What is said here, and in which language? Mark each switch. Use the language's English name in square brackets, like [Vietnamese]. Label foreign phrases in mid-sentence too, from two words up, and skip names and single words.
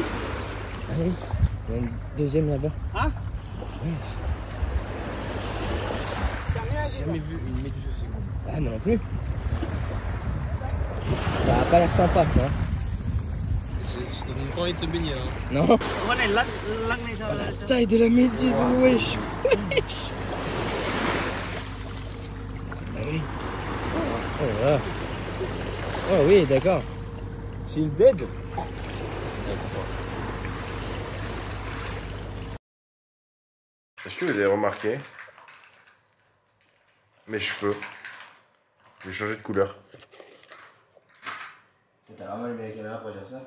[French] Allez, il y en a une deuxième là-bas. Hein? Ouais. J'ai jamais vu une méduse aussi grande. Ah, moi non plus. Ça a pas l'air sympa ça. Ça donne pas envie de se baigner là. Non. [Vietnamese] Con này lắc này cho. [French] La taille de la méduse, wesh. Ah oui. Oh là. Oh oui, d'accord. [English] She's dead. [French] Est-ce que vous avez remarqué mes cheveux? J'ai changé de couleur. T'as vraiment allumé la caméra pour dire ça?